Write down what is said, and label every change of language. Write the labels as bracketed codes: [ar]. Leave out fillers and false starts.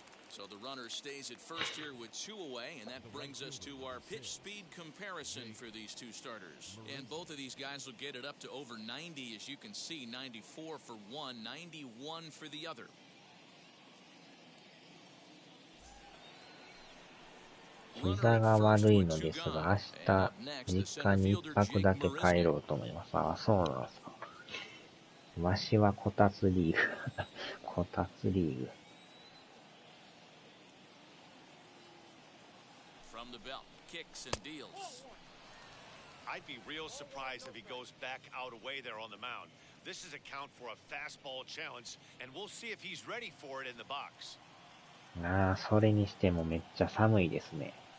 [en] So the runner stays at first here with 2 away, and that brings us to our pitch speed comparison for these two starters. And both of these guys will get it up to over 90, as you can see, 94 for one, 91 for the other. [ja] 膝が悪いのですが、明日実家に1泊だけ帰ろうと思います。そうなんですか。わしはこたつリーグ。こたつリーグ。 [en] The belt kicks and deals. I'd be real surprised if he goes back out away there on the mound. This is a count for a fastball challenge, and we'll see if he's ready for it in the box. [ja] それにしてもめっちゃ寒いですね。